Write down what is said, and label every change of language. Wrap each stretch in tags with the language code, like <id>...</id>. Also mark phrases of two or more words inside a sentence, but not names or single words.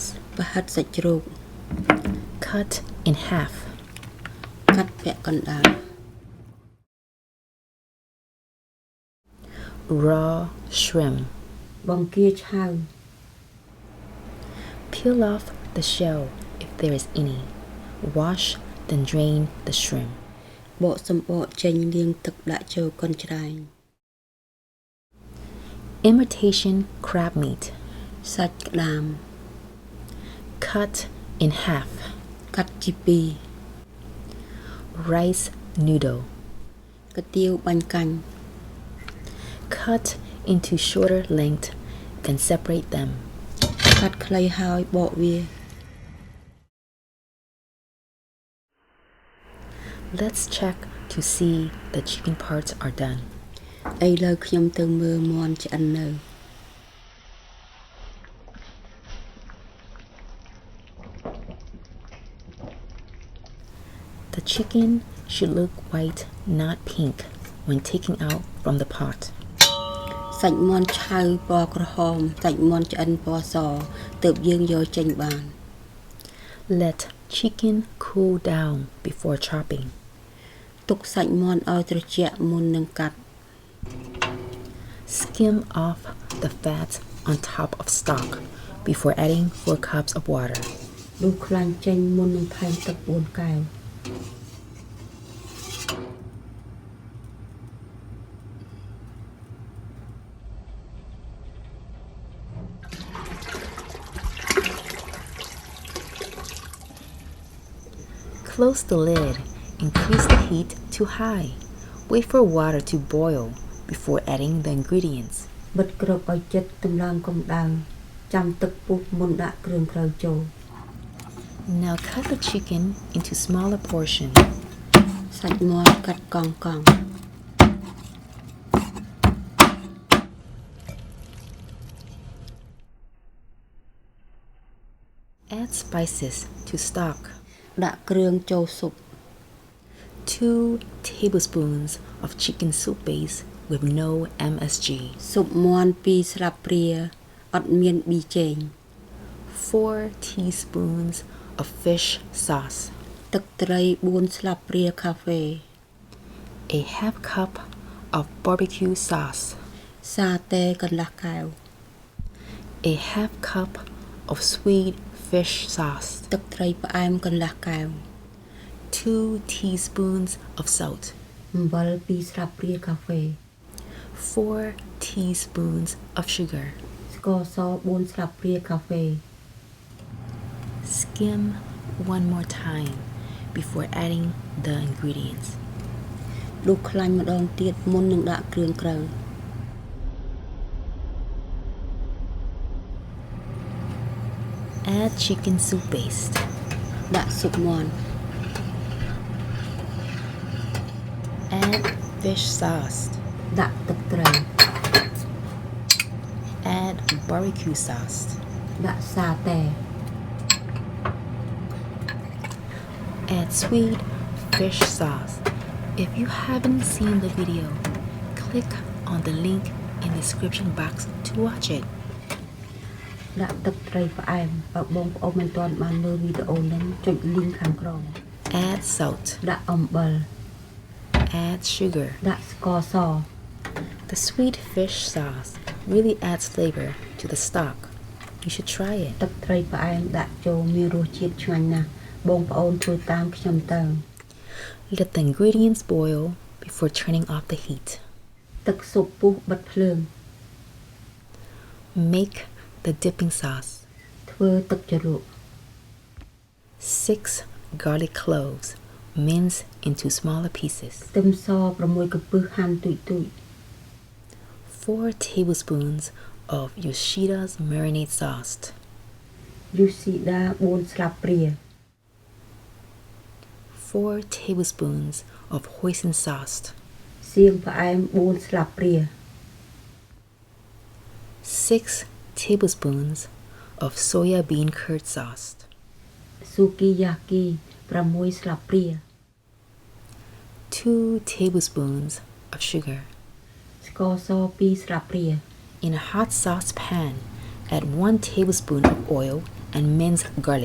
<km>ប្រហិតសាច់ជ្រូក</km> <en>Cut in half.</en> <km>កាត់ពាក់កណ្ដាល</km> <en>Raw shrimp.</en> <km>បង្គាឆៅ</km> <en>Peel off the shell if there is any. Wash, then drain the shrimp.</en> <km>បកសំបកចេញលាងទឹកដាក់ចូលកូនច្រែង</km> <en>Imitation crab meat.</en> <km>សាច់ក្តាម</km> <en>Cut in half.</en> <km>កាត់ជាពីរ</km> <en>Rice noodle.</en> <km>កាទៀវបាញ់កាញ់</km> <en>Cut into shorter length, then separate them.</en> <km>កាត់ខ្លីហើយបកវា</km> <en>Let's check to see the chicken parts are done.</en> <km>ឥឡូវខ្ញុំទៅមើលមាន់ឆ្អិននៅ</km> <en>The chicken should look white, not pink, when taken out from the pot.</en> <km>សាច់មាន់ឆៅពណ៌ក្រហមសាច់មាន់ឆ្អិនពណ៌សទើបយើងយកចេញបាន</km> <en>Let chicken cool down before chopping.</en> <km>ទុកសាច់មាន់ឲ្យត្រជាក់មុននឹងកាត់</km> <en>Skim off the fat on top of stock before adding 4 cups of water.</en> <km>ដួសខ្លាញ់ចេញមុននឹងថែមទឹក4កែវ</km> <en>Close the lid. Increase the heat to high. Wait for water to boil before adding the ingredients.</en> <km>បិទគ្របឲ្យជិតតម្លើងកម្ដៅចាំទឹកពុះមុនដាក់គ្រឿងក្រៅចូល</km> <en>Now cut the chicken into smaller portions.</en> <km>សាច់មាន់កាត់កង់កង់</km> <en>Add spices to stock.</en> <km>ដាក់គ្រឿងចូលស៊ុប</km> <en>2 tablespoons of chicken soup base with no MSG.</en> <km>ស៊ុបមាន់2ស្លាបព្រាអត់មានប៊ីចេង</km> <en>4 teaspoons of fish sauce.</en> <km>ទឹកត្រី4ស្លាបព្រាកាហ្វេ</km> <en>A half cup of barbecue sauce.</en> <km>សាតេកន្លះកែវ</km> <en>A half cup of sweet fish sauce.</en> <km>ទឹកត្រីផ្អែមកន្លះកែវ</km> <en>2 teaspoons of salt.</en> <km>អំបិល2ស្លាបព្រាកាហ្វេ</km> <en>4 teaspoons of sugar.</en> <km>ស្ករស4ស្លាបព្រាកាហ្វេ</km> <en>Skim one more time before adding the ingredients.</en> <km>ដួសខ្លាញ់ម្ដងទៀតមុននឹងដាក់គ្រឿងក្រៅ</km> <en>Add chicken soup paste.</en> <km>ដាក់ស៊ុបមាន់</km> <en>Add fish sauce.</en> <km>ដាក់ទឹកត្រី</km> <en>Add barbecue sauce.</en> <km>ដាក់សាតេ</km> <en>Add sweet fish sauce. If you haven't seen the video, click on the link in the description box to watch it.</en> <km>ដាក់ទឹកត្រីផ្អែមបើបងប្អូនមិនទាន់បានមើលវីដេអូនេះចុច link ខាងក្រោម</km> <en>Add salt.</en> <km>ដាក់អំបិល</km> <en>Add sugar.</en> <km>ដាក់ស្ករស</km> <en>The sweet fish sauce really adds flavor to the stock. You should try it.</en> <km>ទឹកត្រីផ្អែមដាក់ចូលមានរសជាតិឆ្ងាញ់ណាស់បងប្អូនធ្វើតាមខ្ញុំទៅ</km> <en>Let the ingredients boil before turning off the heat.</en> <km>ទឹកស៊ុបពុះបិទភ្លើង</km> <en>Make the dipping sauce.</en> <km>ធ្វើទឹកជ្រក់</km> <en>6 garlic cloves, minced into smaller pieces.</en> <km>ខ្ទឹមស6កំពឹសហាន់ទូចទូច</km> <en>4 tablespoons of Yoshida's marinade sauce.</en> <km>យូស៊ីដា4ស្លាបព្រា</km> <en>4 tablespoons of hoisin sauce.</en> <km>សសៀងផ្អែម4 ស្លាបព្រា</km> <en>6 tablespoons of soya bean curd sauce,</en> <km>Sukiyaki 6 ស្លាបព្រា</km> <en>2 tablespoons of sugar.</en> <km>ស្ករស2 ស្លាបព្រា</km> <en>In a hot saucepan, add 1 tablespoon of oil and minced garlic.</en>